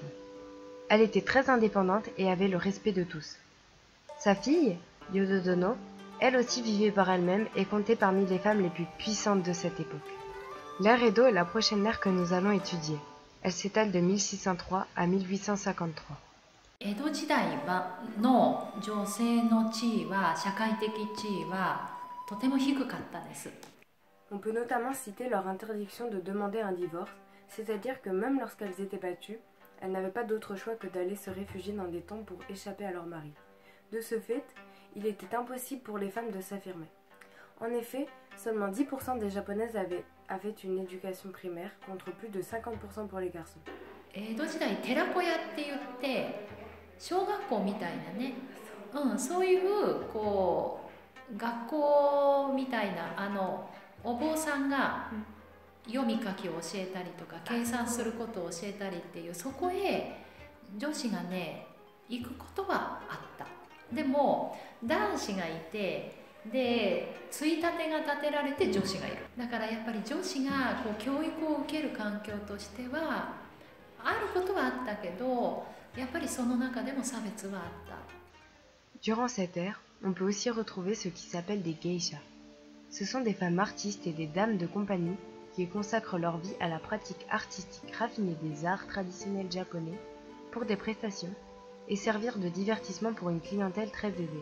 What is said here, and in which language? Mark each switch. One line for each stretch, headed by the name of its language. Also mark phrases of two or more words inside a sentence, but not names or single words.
French: Elle était très indépendante et avait le respect de tous. Sa fille, Yododono, elle aussi vivait par elle-même et comptait parmi les femmes les plus puissantes de cette époque. L'ère Edo est la prochaine ère que nous allons étudier. Elle s'étale de 1603 à 1853.
Japanese: 江戸時代の女性の地位は社会的地位はとても低かったです。
French: On peut notamment citer leur interdiction de demander un divorce, c'est-à-dire que même lorsqu'elles étaient battues, elles n'avaient pas d'autre choix que d'aller se réfugier dans des temples pour échapper à leur mari. De ce fait, il était impossible pour les femmes de s'affirmer. En effet, seulement 10% des japonaises avaient une éducation primaire, contre plus de 50% pour les garçons.
Japanese: 江戸時代寺子屋って言って小学校みたいなね、そういうこう学校みたいなお坊さんが読み書きを教えたりとか計算することを教えたりっていう、そこへ女子がね行くことはあった。でも男子がいて、でついたてが立てられて女子がいる。だからやっぱり女子がこう教育を受ける環境としてはあることはあったけど、やっぱりその中でも差別はあった。
French: Durant cette ère, on peut aussi retrouver ce qui s'appelle des geishas. Ce sont des femmes artistes et des dames de compagnie qui consacrent leur vie à la pratique artistique raffinée des arts traditionnels japonais pour des prestations et servir de divertissement pour une clientèle très aisée.